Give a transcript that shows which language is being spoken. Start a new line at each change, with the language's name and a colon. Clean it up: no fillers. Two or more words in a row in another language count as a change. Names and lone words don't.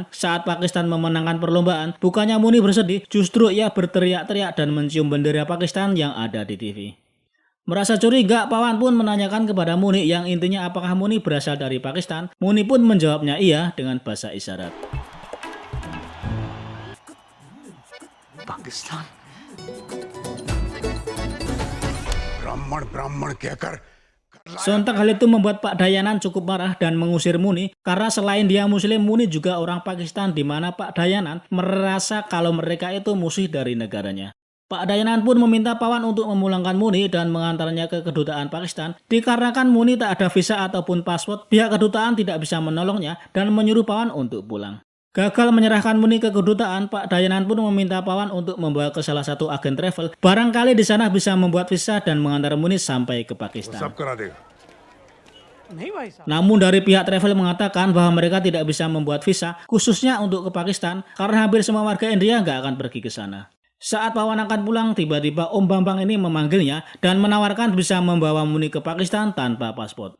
Indonesian: Saat Pakistan memenangkan perlombaan, bukannya Muni bersedih, justru ia berteriak-teriak dan mencium bendera Pakistan yang ada di TV. Merasa curiga, Pawan pun menanyakan kepada Muni yang intinya apakah Muni berasal dari Pakistan. Muni pun menjawabnya iya dengan bahasa isyarat.
Hindi: पाकिस्तान ब्राह्मण ब्राह्मण कहकर
Indonesian: Sontak hal itu membuat Pak Dayanan cukup marah dan mengusir Muni karena selain dia Muslim, Muni juga orang Pakistan, di mana Pak Dayanan merasa kalau mereka itu musuh dari negaranya. Pak Dayanan pun meminta Pawan untuk memulangkan Muni dan mengantarnya ke kedutaan Pakistan. Dikarenakan Muni tak ada visa ataupun paspor, pihak kedutaan tidak bisa menolongnya dan menyuruh Pawan untuk pulang. Gagal menyerahkan Muni ke kedutaan, Pak Dayanan pun meminta Pawan untuk membawa ke salah satu agen travel. Barangkali di sana bisa membuat visa dan mengantar Muni sampai ke Pakistan.
Hindi: सब करा देगा।
Indonesian: Namun dari pihak travel mengatakan bahwa mereka tidak bisa membuat visa khususnya untuk ke Pakistan karena hampir semua warga India nggak akan pergi ke sana. Saat Pawan akan pulang, tiba-tiba Om Bambang ini memanggilnya dan menawarkan bisa membawa Muni ke Pakistan tanpa paspor.